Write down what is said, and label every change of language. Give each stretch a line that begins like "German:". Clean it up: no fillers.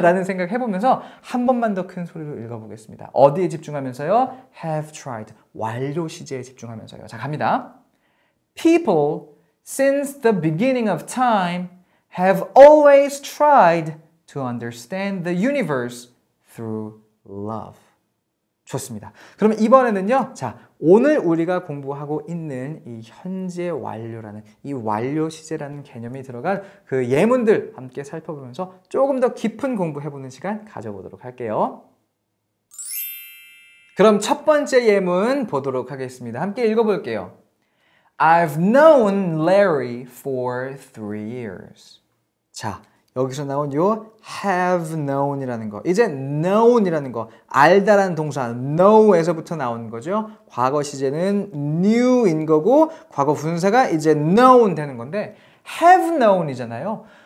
Korean: 라는 생각 해보면서 한 번만 더 큰 소리로 읽어보겠습니다. 어디에 집중하면서요?
English: have tried.
Korean: 완료 시제에 집중하면서요. 자, 갑니다.
English: People since the beginning of time have always tried to understand the universe through love.
Korean: 좋습니다. 그럼 이번에는요. 자, 오늘 우리가 공부하고 있는 이 현재 완료라는 이 완료 시제라는 개념이 들어간 그 예문들 함께 살펴보면서 조금 더 깊은 공부해보는 시간 가져보도록 할게요. 그럼 첫 번째 예문 보도록 하겠습니다. 함께 읽어볼게요.
English: I've known Larry for 3 years.
Korean: 자, 여기서 나온 요 have known이라는 거. 이제 known이라는 거. 알다라는 동사 know에서부터 나온 거죠. 과거 시제는 knew인 거고 과거 분사가 이제 known 되는 건데 have known이잖아요.